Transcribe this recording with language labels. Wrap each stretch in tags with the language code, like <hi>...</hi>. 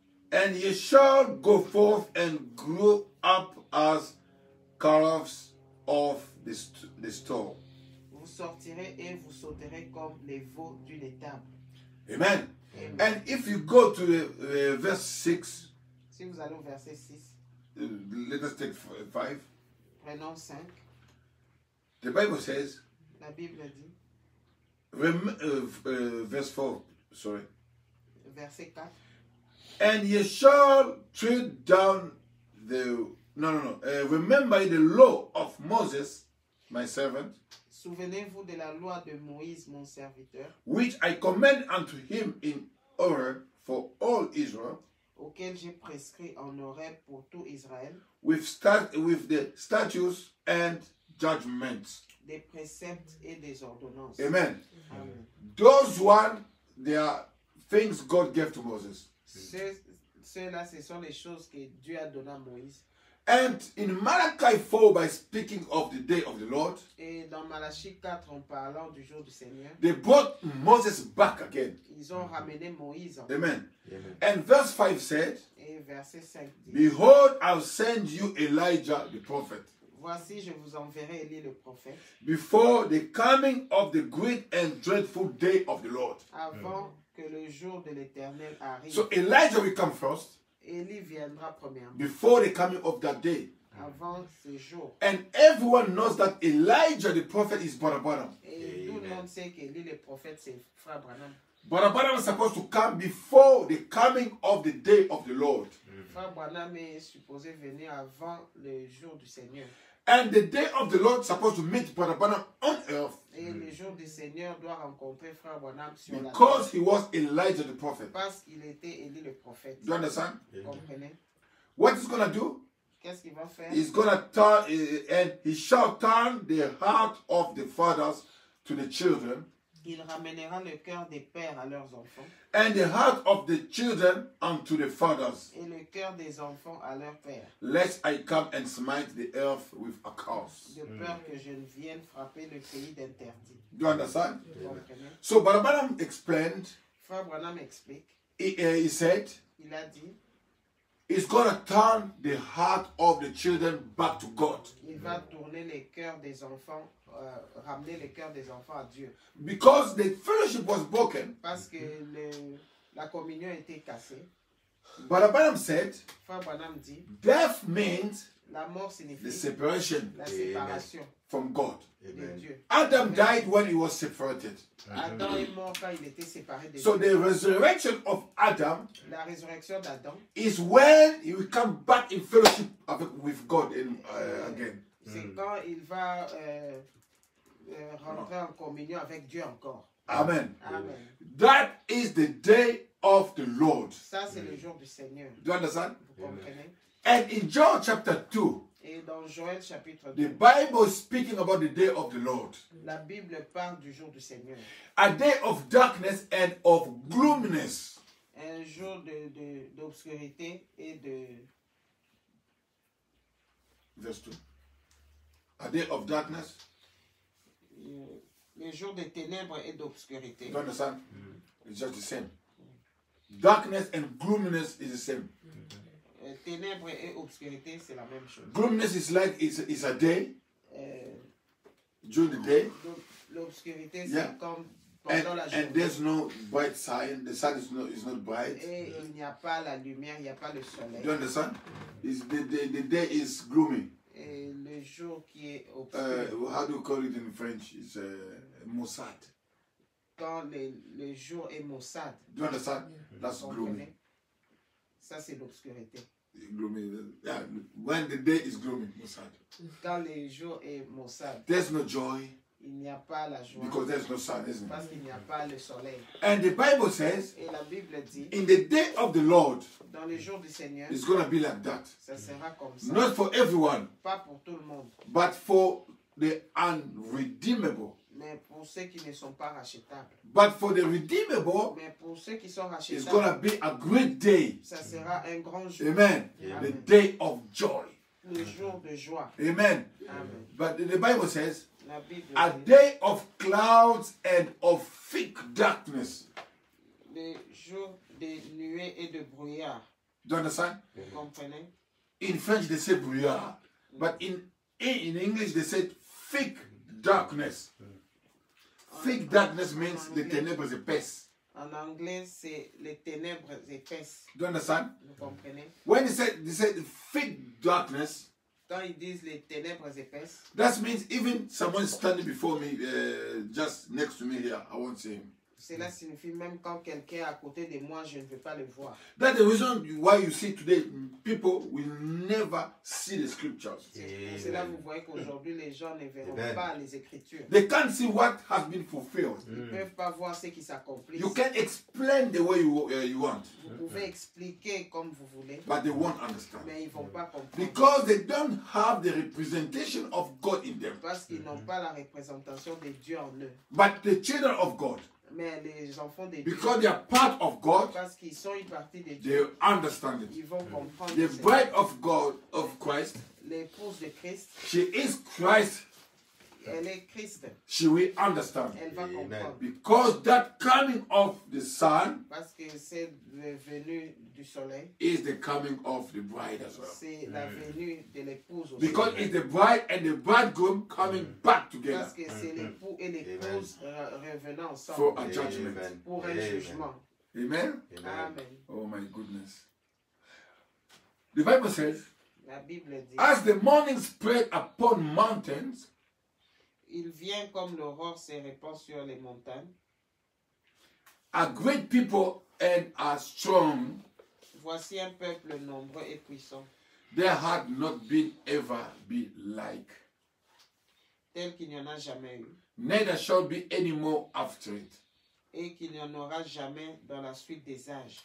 <en>and ye shall go forth and grow up as calves of the stall.</en> <fr>vous sortirez et vous sauterez comme les veaux d'une étable.</fr> <en>Amen.</en> <fr>Amen.</fr> <en>And if you go to verse 6,</en> <fr>Si vous allez au verset 6,</fr> <en>let us take 5.</en> <fr>prenons 5.</fr> <en>The Bible says,</en> <fr>La Bible dit,</fr> <en>verse 4, sorry.</en> <fr>verset 4.</fr> <en>And ye shall tread down remember the law of Moses, my servant,</en> <fr>Souvenez-vous de la loi de Moïse, mon serviteur,</fr> <en>which I command unto him in order for all Israel,</en> <fr>auquel j'ai prescrit en Horeb pour tout Israël,</fr> <en>with the statutes and judgments.</en> <fr>des préceptes et des ordonnances.</fr> <en>Amen.</en> <fr>Amen.</fr> <en>Those one, they are things God gave to Moses.</en> <fr>Ceux-là, ce sont les choses que Dieu a données à Moïse.</fr> <en>And in Malachi 4, by speaking of the day of the Lord,</en> <fr>Et dans Malachie 4, en parlant du jour du Seigneur,</fr> <en>they brought Moses back again.</en> <fr>ils ont ramené Moïse.</fr> <en>Amen. And verse 5 said,</en> <fr>Et verset 5 dit,</fr> <en>behold, I'll send you Elijah the prophet</en> <fr>voici, je vous enverrai Élie le prophète,</fr> <en>before the coming of the great and dreadful day of the Lord.</en> <fr>avant que le jour de l'Éternel arrive.</fr> <en>So Elijah will come first</en> <fr>Élie viendra premièrement,</fr> <en>before the coming of that day.</en> <fr>avant ce jour.</fr> <en>And everyone knows that Elijah the prophet is Brother Branham.</en> <fr>Et tout le monde sait qu'Élie le prophète, c'est frère Branham.</fr> <en>Brother Branham is supposed to come before the coming of the day of the Lord.</en> <fr>Frère Branham est supposé venir avant le jour du Seigneur.</fr> <en>And the day of the Lord is supposed to meet Brother Branham on earth</en> <fr>Et le jour du Seigneur doit rencontrer frère Branham sur la</fr> <en>because</en> <fr>terre.</fr> <en>he was Elijah the prophet.</en> <fr>Parce qu'il était Élie le prophète.</fr> <en>Do you understand?</en> <fr>Vous comprenez?</fr> <en>What he's going to do?</en> <fr>Qu'est-ce qu'il va faire?</fr> <en>He's going to turn, and he shall turn the heart of the fathers to the children,</en> <fr>Il ramènera le cœur des pères à leurs enfants</fr> <en>and the heart of the children unto the fathers,</en> <fr>et le cœur des enfants à leurs pères,</fr> <en>lest I come and smite the earth with a curse.</en> <fr>de peur que je ne vienne frapper le pays d'interdit.</fr> <en>Do you understand?</en> <fr>Vous comprenez?</fr> <en>So Brother Branham explained,</en> <fr>Frère Branham explique,</fr> <en>he said,</en> <fr>il a dit,</fr> <en>it's going to turn the heart of the children back to God.</en> <fr>il va tourner les cœurs des enfants, ramener les cœurs des enfants à Dieu.</fr> <en>Because the fellowship was broken,</en> <fr>Parce que la communion a été cassée.</fr> <en>Brother Branham said,</en> <fr>Frère Branham dit,</fr> <en>death means</en> <fr>la mort</fr> <en>the</en> <fr>signifie</fr> <en>separation</en> <fr>la séparation</fr> <en>from God.</en> <fr>de Dieu.</fr> <en>Adam died when he was separated.</en> <fr>Adam est mort quand il était séparé de</fr> <en>So</en> <fr>Dieu.</fr> <en>the resurrection of Adam</en> <fr>La résurrection d'Adam,</fr> <en>is when he will come back in fellowship with God again.</en> <fr>c'est quand il va rentrer en communion avec Dieu encore.</fr> <en>Amen.</en> <fr>Amen.</fr> <en>That is the day of the Lord.</en> <fr>Ça, c'est le jour du Seigneur.</fr> <en>Do you understand?</en> <fr>Vous comprenez?</fr> <en>And in John chapter 2,</en> <fr>Et dans Joël chapitre</fr> <en>the</en> <fr>2,</fr> <en>Bible is speaking about the day of the Lord.</en> <fr>la Bible parle du jour du Seigneur.</fr> <en>A day of darkness and of gloominess.</en> <fr>Un jour d'obscurité et de...</fr> <en>Verse 2. A day of darkness.</en> <fr>Le jour des ténèbres et d'obscurité.</fr> <en>Do you understand? It's just the same. Darkness and gloominess is the same.</en> <fr>Ténèbres et obscurité, c'est la même chose.</fr> <en>Gloominess is like it's a day during the day,</en> <fr>L'obscurité, c'est</fr> <en>Yeah.</en> <fr>comme</fr> <en>and,</en> <fr>pendant la</fr> <en>and</en> <fr>journée.</fr> <en>there's no bright sign. The sun is not bright.</en> <fr>Et il n'y a pas la lumière, il n'y a pas le soleil.</fr> <en>Do you understand? The day is gloomy.</en> <fr>Et le jour qui est obscur,</fr> <en>How do you call it in French? It's Mossad.</en> <fr>quand le jour est maussade.</fr> <en>Do you understand? That's</en> <fr>Vous</fr> <en>gloomy.</en> <fr>comprenez? Ça, c'est l'obscurité.</fr> <en>Gloomy. Yeah, when the day is gloomy, Mossad.</en> <fr>Quand le jour est maussade,</fr> <en>There's no joy</en> <fr>il n'y a pas la joie.</fr> <en>because there's no sun, isn't it?</en> <fr>Parce qu'il n'y a pas le soleil.</fr> <en>And the Bible says,</en> <fr>Et la Bible dit,</fr> <en>in the day of the Lord,</en> <fr>dans le jour du Seigneur,</fr> <en>it's going to be like that.</en> <fr>ça sera comme ça.</fr> <en>Not for everyone,</en> <fr>Pas pour tout le monde,</fr> <en>but for the unredeemable.</en> <fr>mais pour ceux qui ne sont pas rachetables.</fr> <en>But for the redeemable,</en> <fr>Mais pour ceux qui sont</fr> <en>it's going to</en> <fr>rachetables,</fr> <en>be a great day.</en> <fr>ça sera un grand jour.</fr> <en>Amen. The day of joy.</en> <fr>Le jour de joie.</fr> <en>Amen.</en> <fr>Amen.</fr> <en>But the Bible says,</en> <fr>La Bible a dit,</fr> <en>day of clouds and of thick darkness.</en> <fr>le jour de nuées et de brouillard.</fr> <en>Do you understand?</en> <fr>Vous comprenez?</fr> <en>In French, they say brouillard. But in English, they say thick darkness. Thick darkness means the</en> <fr>ténèbres épaisses. En anglais, c'est les ténèbres épaisses.</fr> <en>Do you understand?</en> <fr>Vous comprenez?</fr> <en>When they said thick darkness,</en> <fr>Quand ils disent les ténèbres épaisses,</fr> <en>that means even someone standing before me, just next to me here, I won't see him.</en> <fr>cela signifie même quand quelqu'un est à côté de moi, je ne veux pas le voir.</fr> <en>That's the reason why you see today people will never see the scriptures.</en> <fr>Pour cela, vous voyez qu'aujourd'hui, les gens ne verront pas les Écritures.</fr> <en>They can't see what has been fulfilled.</en> <fr>Ils ne peuvent pas voir ce qui s'accomplit.</fr> <en>You can explain the way you want,</en> <fr>Vous pouvez expliquer comme vous voulez,</fr> <en>but they won't understand.</en> <fr>mais ils ne vont pas comprendre.</fr> <en>Because they don't have the representation of God in them.</en> <fr>Parce qu'ils n'ont pas la représentation de Dieu en eux.</fr> <en>But the children of God,</en> <fr>Mais les enfants de Dieu,</fr> <en>because they are part of God,</en> <fr>parce qu'ils sont une partie de</fr> <en>they</en> <fr>Dieu,</fr> <en>understand it.</en> <fr>ils vont comprendre.</fr> <en>The</en> <fr>cela.</fr> <en>bride of God, of Christ,</en> <fr>L'épouse de Christ,</fr> <en>she is Christ,</en> <fr>elle est Christ.</fr> <en>she will understand.</en> <fr>Elle va comprendre.</fr> <en>Because that coming of the sun</en> <fr>Parce que c'est la venue du soleil,</fr> <en>is the coming of the bride as well.</en> <fr>c'est la venue de l'épouse aussi.</fr> <en>Because it's the bride and the bridegroom coming back together</en> <fr>Parce que c'est l'époux et l'épouse revenant</fr> <en>for</en> <fr>ensemble</fr> <en>a judgment.</en> <fr>pour un jugement.</fr> <en>Amen?</en> <fr>Amen.</fr> <en>Oh my goodness. The Bible says,</en> <fr>La Bible dit,</fr> <en>as the morning spread upon mountains,</en> <fr>Il vient comme l'aurore se répand sur les montagnes.</fr> <en>A great people and are strong.</en> <fr>Voici un peuple nombreux et puissant,</fr> <en>There had not been ever be like.</en> <fr>tel qu'il n'y en a jamais eu,</fr> <en>Neither shall be any more after it.</en> <fr>et qu'il n'y en aura jamais dans la suite des âges.</fr>